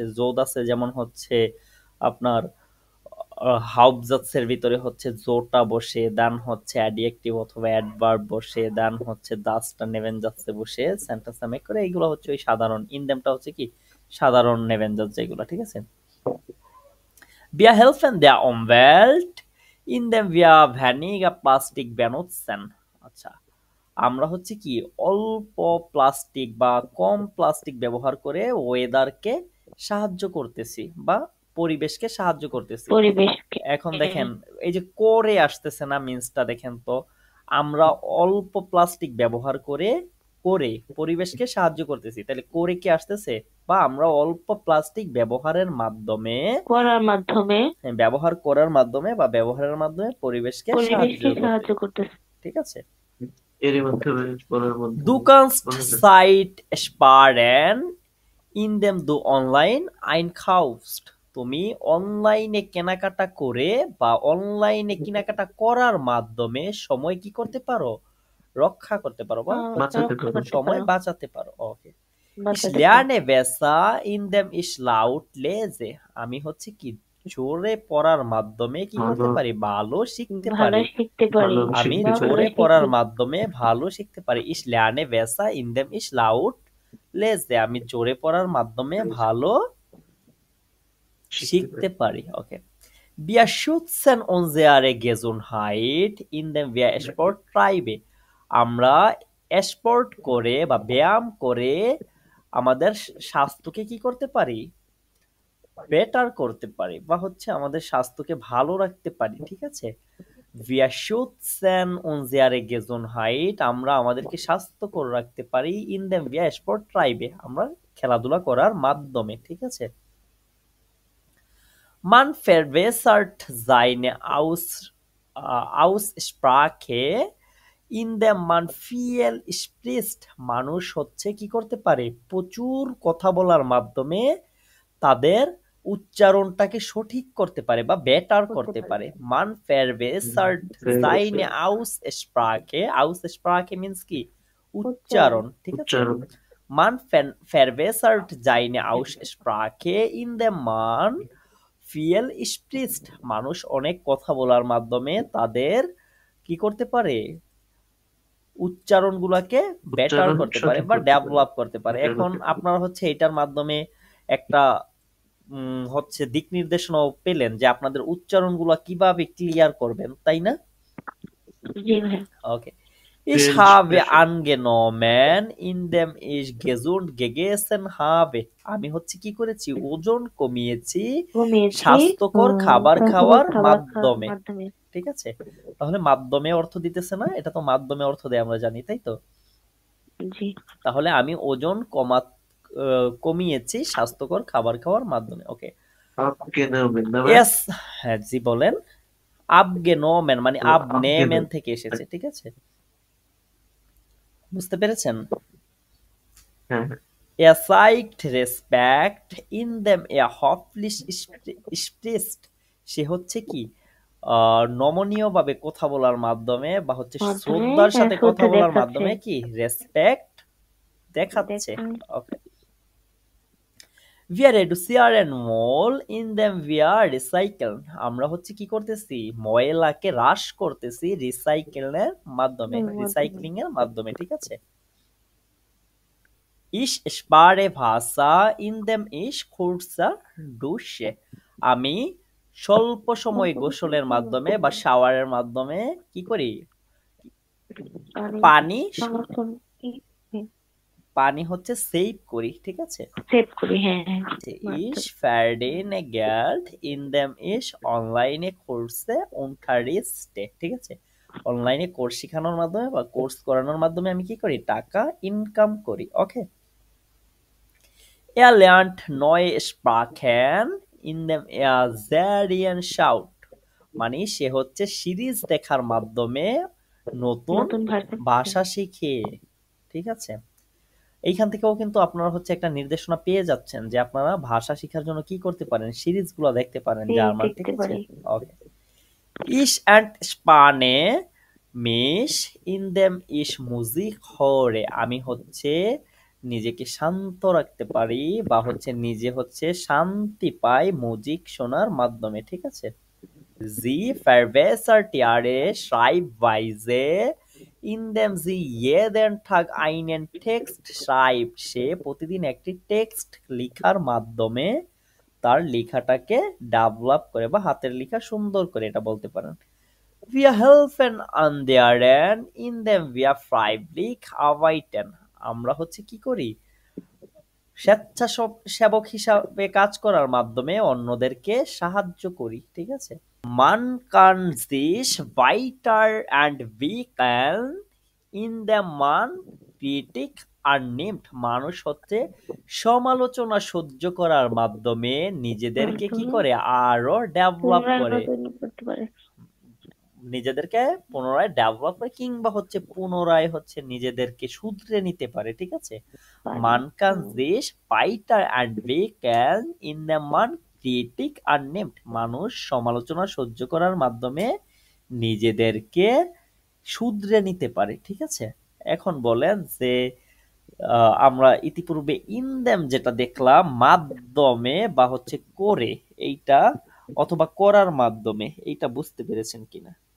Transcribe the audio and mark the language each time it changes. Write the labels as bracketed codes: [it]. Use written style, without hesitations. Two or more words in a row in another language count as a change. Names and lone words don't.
[bn] জোদাসে যেমন হচ্ছে আপনার হাউপজাসের ভিতরে হচ্ছে জোটা বসে, দেন হচ্ছে অ্যাডজেক্টিভ অথবা অ্যাডভার্ব বসে, দেন হচ্ছে দাসটা নেভেনজাসে বসে [en] sentence make [bn] করে, এইগুলো হচ্ছে ওই সাধারণ। ইনদেমটা হচ্ছে কি সাধারণ নেভেনজাস যেগুলো, ঠিক আছে। [de] Wir helfen der Umwelt, indem wir weniger Plastik benutzen। [bn] আচ্ছা, আমরা হচ্ছে কি অল্প প্লাস্টিক বা কম প্লাস্টিক ব্যবহার করে ওয়েদারকে সাহায্য করতেছি বা পরিবেশকে সাহায্য করতেছি। পরিবেশকে এখন দেখেন এই যে করে আসতেছে না, মিন্সটা দেখেন তো, আমরা অল্প প্লাস্টিক ব্যবহার করে পরিবেশকে সাহায্য করতেছি, তাহলে করে কি আসতেছে, বা আমরা অল্প প্লাস্টিক ব্যবহারের মাধ্যমে ব্যবহার করার মাধ্যমে বা ব্যবহারের মাধ্যমে পরিবেশকে সাহায্য করতেছে, ঠিক আছে। এরই মাধ্যমে বলার মধ্যে [de] Du kannst Zeit sparen, indem du online einkaufst। [bn] তুমি অনলাইনে কেনাকাটা করে বা অনলাইনে কেনাকাটা করার মাধ্যমে সময় কি করতে পারো? রক্ষা করতে পারো বা বাঁচাতে রক্ষা পারো। করতে সময় পারো, বাঁচাতে পারো। ওকে। Ich বাঁচাতে পারো। [de] lerne besser indem ich laut lese. [bn] আমি হচ্ছে কি জোরে পড়ার মাধ্যমে কি করতে ভালো পারি? ভালো শিখতে ভালো পারি। শিখতে পারি, ভালো আমি শিখতে ভালো জোরে পারি। পড়ার শিখতে মাধ্যমে ভালো শিখতে পারি। [de] Ich lerne besser indem ich laut lese. [bn] আমি জোরে পড়ার মাধ্যমে ভালো শিখতে শিখতে পারি। পারি। ওকে। [de] Wir schützen unsere Gesundheit indem wir Sport treiben. [bn] আমরা স্পোর্ট করে বা ব্যায়াম করে আমাদের স্বাস্থ্যকে কি করতে পারি? বেটার করতে পারি বা হচ্ছে আমাদের স্বাস্থ্যকে ভালো রাখতে পারি। ঠিক আছে? [de] Wir schützen unsere Gesundheit. [bn] আমরা আমাদেরকে স্বাস্থ্যকর রাখতে পারি [de] indem wir Sport treiben. [bn] আমরা খেলাধুলা করার মাধ্যমে। ঠিক আছে? [de] Man verbessert seine Aussprache indem man viel spricht. [bn] মানুষ হচ্ছে কি করতে পারে? প্রচুর কথা বলার মাধ্যমে তাদের উচ্চারণটাকে সঠিক করতে পারে বা বেটার করতে পারে। [de] Man verbessert seine Aussprache. [bn] Aussprache means কি? উচ্চারণ। ঠিক আছে? উচ্চারণ। [de] Man verbessert seine Aussprache indem man viel spricht. [bn] মানুষ অনেক কথা বলার মাধ্যমে তাদের কি করতে পারে? উচ্চারণগুলোকে বেটার উচ্চারণ করতে পারে সঠিক বা করতে পারে। ডেভেলপ করতে পারে। better এখন করতে পারে। আপনারা হচ্ছে এটার মাধ্যমে একটা হচ্ছে দিক নির্দেশনাও পেলেন যে আপনাদের উচ্চারণগুলো কিভাবে ক্লিয়ার করবেন, তাই না? জি ভাই। ওকে। Ich French [de] habe pressure. angenommen indem ich gesund gegessen habe. [bn] আমি হচ্ছে কি করেছি? ওজন কমিয়েছি ঘুমিয়েছি, স্বাস্থ্যকর খাবার খাওয়ার খাবার খাওয়ার মাধ্যমে। মাধ্যমে। ঠিক আছে? তাহলে মাধ্যমে অর্থ দিতেছে না? এটা তো মাধ্যমে অর্থ দেয় আমরা জানি, তাই তো? জি। তাহলে আমি ওজন কমিয়েছি স্বাস্থ্যকর খাবার খাওয়ার মাধ্যমে। ওকে। Abgenommen, না ভাই? Yes, হ্যাঁ জি বলেন। abgenommen মানে abnehmen Abgenommen. থেকে এসেছে। ঠিক আছে? বুঝতে পেরেছেন? হ্যাঁ, হ্যাঁ। [de] Er zeigt Respekt indem er höflich spricht. [bn] সে হচ্ছে কি নমনীয় ভাবে কথা বলার মাধ্যমে বা হচ্ছে শ্রদ্ধার সাথে কথা বলার মাধ্যমে কি রেসপেক্ট দেখাচ্ছে। ওকে। [de] Wir reduzieren Müll indem wir recyceln. [bn] আমরা হচ্ছে কি করতেছি? ময়লাকে হ্রাস করতেছি রিসাইকেলের মাধ্যমে, রিসাইক্লিং এর মাধ্যমে। ঠিক আছে? [de] Ich spare Wasser indem ich kürzer dusche. [bn] আমি স্বল্প সময় গোসলের মাধ্যমে বা শাওয়ারের মাধ্যমে কি করি? পানি হচ্ছে সেভ করি। ঠিক আছে? সেভ করি, হ্যাঁ হ্যাঁ। [de] Ich verdiene Geld indem ich online Kurse unterrichte. [bn] ঠিক আছে? অনলাইনে কোর্স শেখানোর মাধ্যমে বা কোর্স করানোর মাধ্যমে আমি কি করি? টাকা ইনকাম করি। ওকে। [de] Er lernt neue Sprachen indem er Serien schaut. [bn] মানে সে হচ্ছে সিরিজ দেখার মাধ্যমে নতুন ভাষা শিখে। ঠিক আছে? এইখান থেকেও কিন্তু আপনারা হচ্ছে একটা নির্দেশনা পেয়ে যাচ্ছেন যে আপনারা ভাষা শেখার জন্য কি করতে পারেন? সিরিজগুলো দেখতে পারেন জার্মান। ঠিক আছে? ওকে। [de] Ich entspanne mich indem ich Musik höre. [bn] আমি হচ্ছে নিজেকে শান্ত রাখতে পারি বা হচ্ছে নিজে হচ্ছে শান্তি পাই মিউজিক শোনার মাধ্যমে। ঠিক আছে? [de] Sie verbessert ihre Schreibweise indem sie jeden Tag einen Text schreibt. [bn] সে প্রতিদিন একটি টেক্সট লেখার মাধ্যমে তার লেখাটাকে ডেভেলপ করে বা হাতের লেখা সুন্দর করে, এটা বলতে পারেন। [de] Wir helfen anderen indem wir freiwillig arbeiten. [bn] আমরা হচ্ছে কি করি? স্বেচ্ছাসেবক হিসাবে কাজ করার মাধ্যমে অন্যদেরকে সাহায্য করি। ঠিক আছে? [de] Man kann sich weiter entwickeln indem man Kritik annimmt. [bn] মানুষ হচ্ছে সমালোচনা সহ্য করার মাধ্যমে নিজেদেরকে কি করে? আরো ডেভেলপ করে, নিজেদেরকে পুনরায় ডেভেলপ করে কিংবা হচ্ছে পুনরায় হচ্ছে নিজেদেরকে শুধরে নিতে পারে। ঠিক আছে? [de] Man kann sich weiter entwickeln indem man ক্রিটিক আর নেমড, [bn] মানুষ সমালোচনা সহ্য করার মাধ্যমে নিজেদেরকে শুধরে নিতে পারে। ঠিক আছে, এখন বলেন যে আমরা ইতিপূর্বে ইন দেম যেটা দেখলাম মাধ্যমে বা হচ্ছে করে, এইটা অথবা করার মাধ্যমে, এইটা বুঝতে পেরেছেন কিনা?